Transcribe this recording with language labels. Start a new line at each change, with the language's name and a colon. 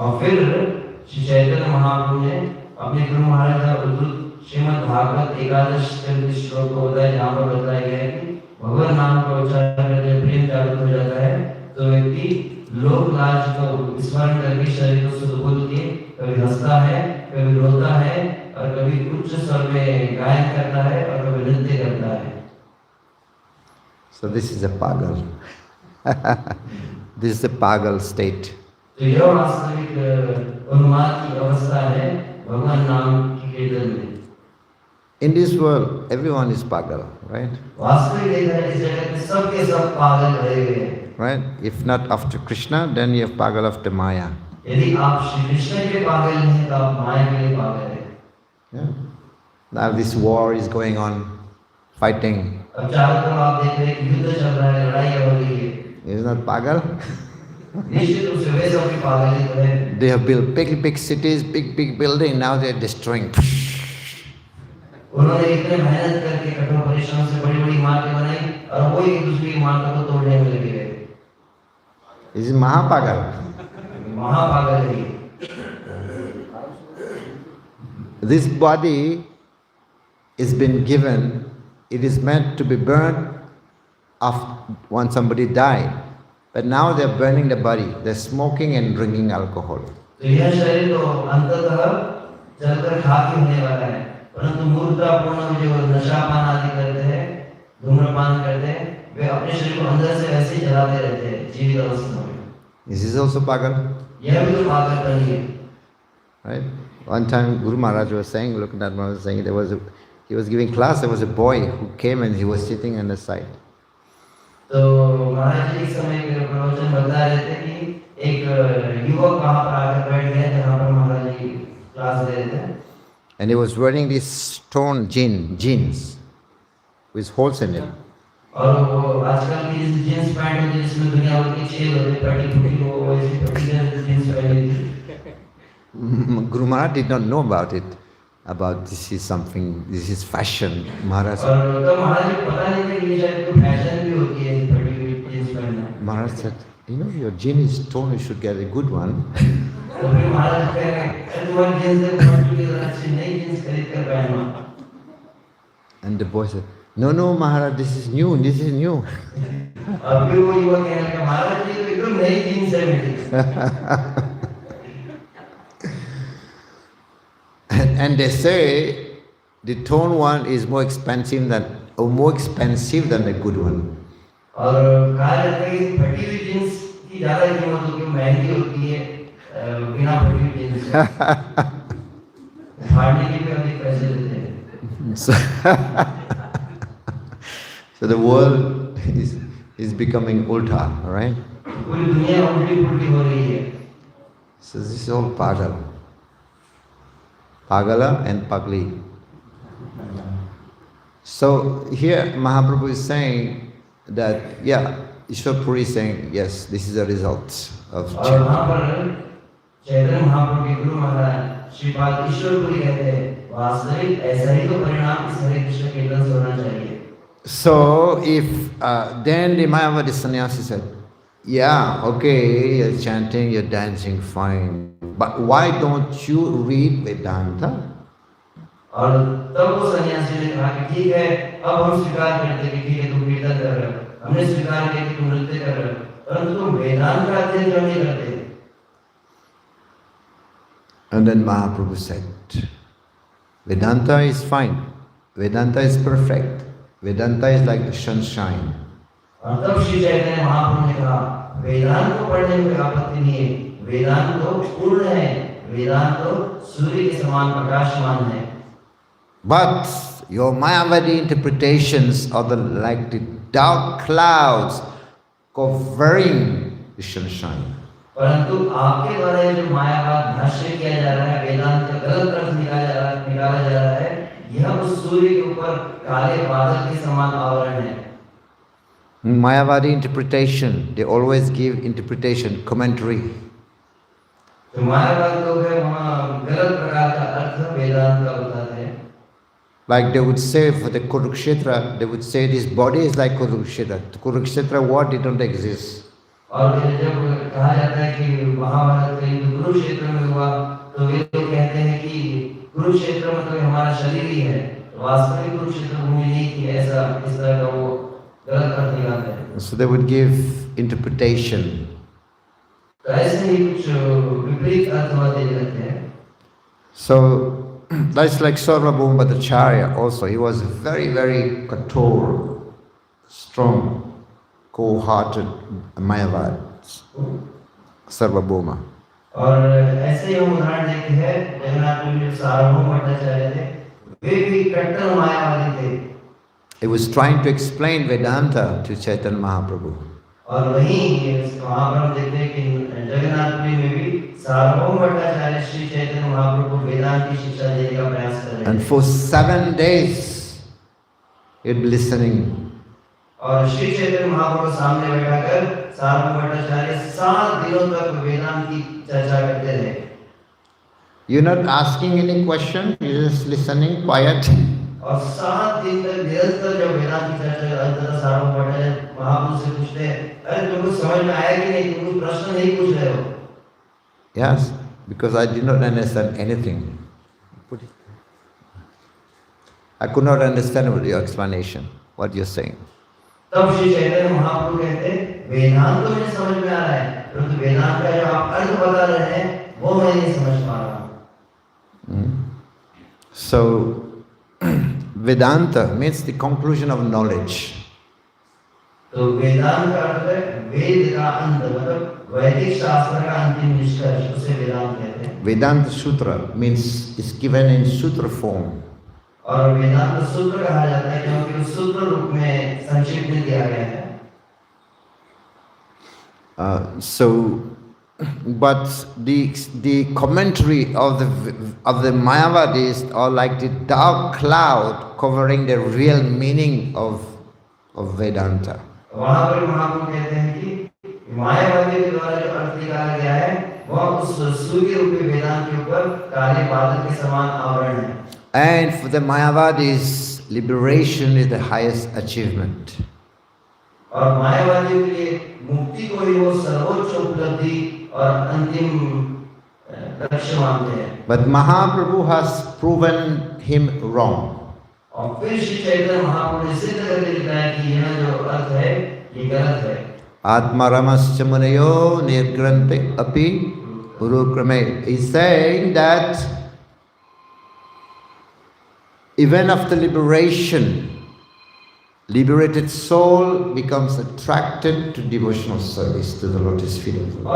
Hindi: श्री चैतन्य महाप्रभु ने अपने गुरु महाराज उद्धृत श्रीमद् भागवत एकादश श्लोक को बताया, जहाँ पर बताया गया है कि भगवान नाम का उच्चारण करके प्रेम जागृत हो जाता है, तो व्यक्ति लोक लाज को स्मरण करके शरीर को सुदबुद्ध किए कभी हंसता है, कभी रोता है, और कभी उच्च स्वर में गायन करता है, और कभी नृत्य करता है.
English: So this is a pagal. This is the pagal state.
Hindi: तो यह वास्तविक उन्माद की अवस्था है भगवान नाम की कीर्तन में।
English: In this world, everyone is pagal, right?
Hindi: वास्तविक देखा है इस जगत में सब के सब पागल भरे हुए हैं।
English: Right? If not after Krishna, then you have pagal after Maya.
Hindi: यदि आप श्री कृष्ण के पागल हैं तो आप माया के लिए पागल हैं।
English: Yeah. Now this war is going on, fighting.
Hindi: अब चारों तरफ आप देख रहे हैं कि युद्ध चल रहा है, लड़ाई हो रही है।
English: Is not pagal?
Hindi: निश्चित रूप से वे सब भी पागल ही तो हैं।
English: They have built big cities, big building. Now they are destroying.
Hindi: उन्होंने इतने मेहनत करके कठोर परिश्रम से बड़ी इमारतें बनाई और वो एक दूसरी इमारतों को तोड़ने में लगे हुए।
English: This is Mahapagal.
Hindi: महापागल है।
English: This body is been given. It is meant to be burned after when somebody died. But now they are burning the body. They are smoking and drinking alcohol.
Hindi: तो यह शरीर तो अंततः जलकर खाकी होने वाला है, परंतु मूर्खतापूर्ण जो नशापान आदि करते हैं, धूम्रपान करते हैं, वे अपने शरीर को अंदर से ऐसे ही जलाते रहते हैं जीवित अवस्था में।
English: This is also pagal.
Hindi: यह भी तो पागलपन ही है।
English: Right? One time Guru Maharaja was saying, Loknath Maharaj was saying, he was giving class, there was a boy who came and he was sitting on the side.
Hindi: तो महाराज जी एक समय मेरे प्रवचन बता रहे थे कि एक युवक वहाँ पर आकर बैठ गया जहाँ पर महाराज जी क्लास दे रहे थे।
English: And he was wearing these stone jeans with holes in it.
Hindi: और वो आजकल की जींस पैंट होती है जिसमें दुनिया भर की छेद होते हैं, फटी फूटी वो वैसी फटी जींस पहनी थी।
English: Guru Maharaj did not know about it, about this is fashion. Maharaj.
Hindi: और तो महाराज को पता नहीं था कि ये शायद कोई फैशन भी होती है फटी हुई जींस पहनना।
English: Maharaj said, you know, your jean is torn, you should get a good one.
Hindi: तो फिर महाराज कह रहे हैं तुम्हारी जींस से फटी हुई अच्छी नई जींस खरीद कर पहनो।
English: And the boy said, no, Maharaj, this is new.
Hindi: अब फिर वो युवक कहने लगा महाराज जी तो एकदम नई जींस है मेरी।
English: And they say the torn one is more expensive than the good one.
Hindi: और कहा जाता है कि फटी हुई जींस की ज़्यादा कीमत होती है, महंगी होती है बिना फटी हुई जींस के। फाड़ने के भी अधिक पैसे देते हैं।
English: So the world is becoming ulta, right?
Hindi: पूरी दुनिया उल्टी-पुल्टी हो रही है।
English: So this is all pagal. Pagala and pagli. So here Mahaprabhu is saying that, Ishwar Puri is saying, yes, this is the result of
Hindi: और वहाँ पर चैतन्य महाप्रभु के गुरु महाराज श्रीपाद ईश्वर पुरी कहते हैं वास्तविक ऐसा ही तो परिणाम इस हरे कृष्ण कीर्तन से होना चाहिए।
English: So if then the Mayavadi sannyasi said, okay, you're chanting, you're dancing, fine, but why don't you read Vedanta?
Hindi: और तब वो सन्यासी ने कहा कि ठीक है, अब हम स्वीकार करते हैं कि ठीक है तुम कीर्तन कर रहे हो, हमने स्वीकार किया कि तुम नृत्य कर रहे हो, परंतु तुम वेदांत का अध्ययन क्यों नहीं करते?
English: And then Mahaprabhu said, Vedanta is fine, Vedanta is perfect, Vedanta is like the sunshine.
Hindi: और तब श्री चैतन्य महाप्रभु ने कहा वेदांत को पढ़ने में कोई आपत्ति नहीं है, वेदांत तो पूर्ण है, वेदांत तो सूर्य के समान प्रकाशमान है।
English: But your Mayavadi interpretations are like the dark clouds covering the sunshine.
Hindi: परंतु आपके द्वारा ये जो मायावाद भाष्य किया जा रहा है, वेदांत का गलत अर्थ निकाला जा रहा है, यह उस सूर्य के ऊपर काले बादल के समान आवरण है।
English: Mayavadi interpretation, they always give interpretation, commentary.
Hindi: तो मायावाद लोग हैं वहाँ गलत प्रकार का अर्थ वेदांत का बताते हैं।
English: Like they would say for the Kurukshetra, they would say this body is like Kurukshetra. Kurukshetra war didn't exist.
Hindi: और जब कहा जाता है कि महाभारत का युद्ध कुरुक्षेत्र में हुआ, तो वे लोग कहते हैं कि कुरुक्षेत्र मतलब हमारा शरीर ही है, वास्तविक कुरुक्षेत्र भूमि नहीं थी, ऐसा इस तरह का वो गलत अर्थ निकालते हैं।
English: So they would give interpretation.
Hindi: तो ऐसे ही कुछ विपरीत अर्थ दे देते हैं।
English: So that's like Sarvabhauma Bhattacharya also. He was very, very kathor, strong. cold-hearted Mayavads, Sarvabhauma.
Hindi: और ऐसे ही हम उदाहरण देखते हैं जगन्नाथ पुरी में सार्वभौम भट्टाचार्य थे, वे भी कट्टर मायावादी थे।
English: He was trying to explain Vedanta to Chaitanya Mahaprabhu.
Hindi: और वहीं वहाँ पर हम देखते हैं कि जगन्नाथपुरी में भी सार्वभौम भट्टाचार्य श्री चैतन्य महाप्रभु को वेदांत की शिक्षा देने का प्रयास कर रहे
English: And
Hindi: थे।
English: for 7 days he'd be listening.
Hindi: और श्री चैतन्य महाप्रभु सामने बैठाकर सार्वभौम भट्टाचार्य 7 दिनों तक वेदांत की चर्चा करते रहे।
English: You're not asking any question, you're just listening quiet.
Hindi: और 7 दिन तक निरंतर जब वेदांत की चर्चा अंततः सार्वभौम भट्टाचार्य महाप्रभु से पूछते हैं, अरे तुमको समझ में आया कि नहीं, तुम प्रश्न नहीं पूछ रहे हो?
English: Yes, because I did not understand anything. I could not understand your explanation, what you're saying.
Hindi: तब श्री चैतन्य महाप्रभु कहते हैं, वेदांत तो मुझे समझ में आ रहा है, परंतु वेदांत का जो आप अर्थ बता रहे हैं वो मैं नहीं समझ पा रहा हूँ।
English: So Vedanta means the conclusion of knowledge.
Hindi: तो वेदांत का अर्थ है वेद का अंत, मतलब वैदिक शास्त्र का अंतिम निष्कर्ष, उसे वेदांत कहते हैं।
English: Vedanta Sutra means it's given in sutra form.
Hindi: और वेदांत सूत्र कहा जाता है क्योंकि उस सूत्र रूप में संक्षिप्त में दिया गया है।
English: But the commentary of the Mayavadis are like the dark cloud covering the real meaning of Vedanta.
Hindi: वहाँ पर महाप्रभु कहते हैं कि मायावादी के द्वारा जो अर्थ निकाला गया है वह उस सूर्य रूपी वेदांत के ऊपर काले बादल के समान आवरण है।
English: And for the Mayavadis, liberation is the highest achievement.
Hindi: और मायावादियों के लिए मुक्ति को ही वो सर्वोच्च उपलब्धि और अंतिम लक्ष्य मानते हैं।
English: But Mahaprabhu has proven him wrong.
Hindi: और फिर श्री चैतन्य महाप्रभु ने सिद्ध करके दिखाया कि यह जो अर्थ है ये गलत है।
Sanskrit: Atmaramascha munayo nirgrante api urukrame.
English: He's saying that even after liberation, liberated soul becomes attracted to devotional service to the lotus feet of the Lord.